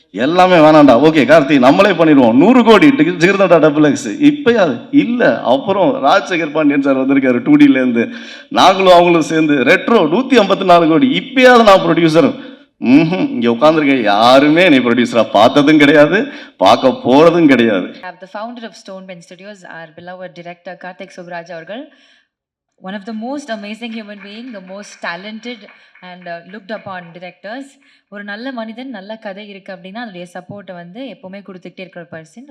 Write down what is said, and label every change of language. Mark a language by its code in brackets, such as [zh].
[ta] எல்லாமே வேணாண்டா. ஓகே கார்த்தி, நம்மளே பண்ணிடுவோம். 100 கோடி ஜிகிர்தண்டா டபுள் எக்ஸ். இப்போயாவது இல்லை. அப்புறம் ராஜசேகர் பாண்டியன் சார் வந்திருக்காரு 2Dலேருந்து. நாங்களும் அவங்களும் சேர்ந்து ரெட்ரோ 154 கோடி. இப்போயாவது நான் ப்ரொடியூசர். இங்கே உட்காந்துருக்கேன் யாருமே என்னை ப்ரொடியூசராக பார்த்ததும் கிடையாது, பார்க்க போகிறதும் கிடையாது. [en] The founder of Stonebench Studios, our beloved director Karthik Subbaraj avargal, one of the most amazing human being, the most talented and looked upon directors. [ta] ஒரு நல்ல மனிதன், நல்ல கதை இருக்கு அப்படின்னா அதோடைய சப்போர்ட்டை வந்து எப்பவுமே கொடுத்துக்கிட்டே இருக்கிற பர்சன்.